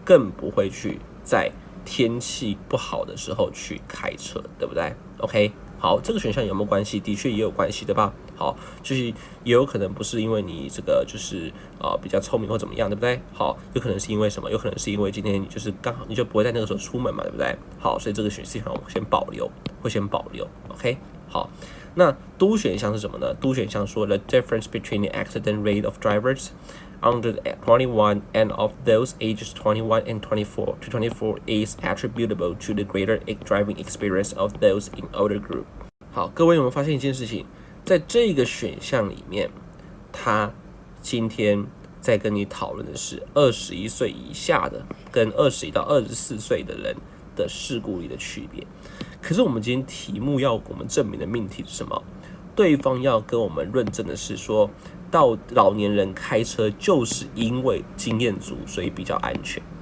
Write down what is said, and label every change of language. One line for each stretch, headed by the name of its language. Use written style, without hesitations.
Chinese: 更不会去在天气不好的时候去开车，对不对 ？OK， 好，这个选项有没有关系？的确也有关系，对吧？好，就是也有可能不是因为你这个就是比较聪明或怎么样，对不对？好，有可能是因为什么？有可能是因为今天你就是刚好你就不会在那个时候出门嘛，对不对？好，所以这个选项我先保留，会先保留。 OK， 好，那Do选项是什么呢？Do选项说
English: The difference between the accident rate of drivers under 21 and of those ages 21 and 24 is attributable to the greater driving experience of those in older group。
Chinese: 好，各位有没有发现一件事情？在这个选项里面，他今天在跟你讨论的是21岁以下的跟21到24岁的人的事故率的区别。可是我们今天题目要我们证明的命题是什么？对方要跟我们论证的是说，到老年人开车就是因为经验足，所以比较安全。